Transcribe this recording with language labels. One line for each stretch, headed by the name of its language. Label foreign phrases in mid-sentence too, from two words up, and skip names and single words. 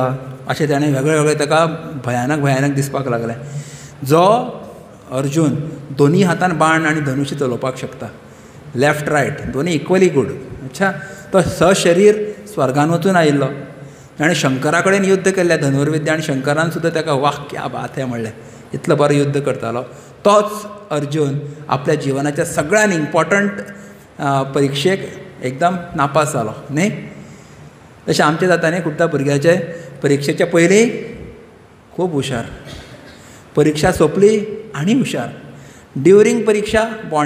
Konkani: अशें ताणें वेगळे वेगळे ताका भयानक दिसपाक लागलें. जो अर्जून दोनी हातान बाण आनी धनुश्य चलोवपाक शकता,
English: left right
Konkani: दोनी
English: equally good.
Konkani: अच्छा, तो सशरीर स्वर्गान वचून आयिल्लो. ताणें शंकरा कडेन युद्ध केल्लें धनुर्विद्या, आनी शंकरान सुद्दां ताका
Hindi: वाह क्या बात है
Konkani: म्हणलें. इतलो बरो युद्ध करतालो. तोच अर्जून आपल्या जिवनाच्या सगळ्यान इम्पॉर्टंट परिक्षेक एकदम नापास जालो न्ही. तशें आमचें जाता न्ही खुबदां भुरग्याचे परिक्षेच्या पयलीं खूब हुशार, परिक्षा सोंपली आनी हुशार, ड्युरींग परिक्षा बोंडे.